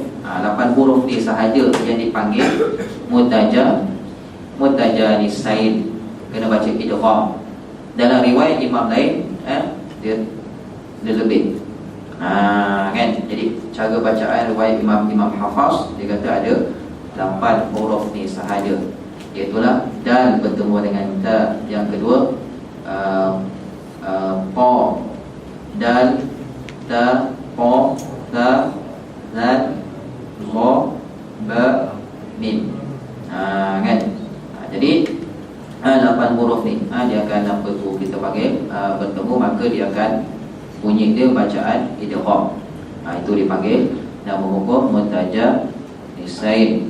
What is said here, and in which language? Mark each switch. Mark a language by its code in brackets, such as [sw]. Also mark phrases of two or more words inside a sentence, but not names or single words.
[ms] 8 huruf ni sahaja yang dipanggil mutajanisain, kena baca idgham. Dalam riwayat imam lain dia lebih kan. Jadi cara bacaan riwayat Imam Hafaz, dia kata ada 8 huruf ni sahaja, iaitulah dal bertemu dengan ta. Yang kedua qa, dal, ta, qa, ta, zal, gha, ba, mim kan. Jadi 8 huruf ni dia akan apa tu kita panggil bertemu, maka dia akan bunyi dia bacaan idgham. Itu dipanggil nama hukum mutajanisain.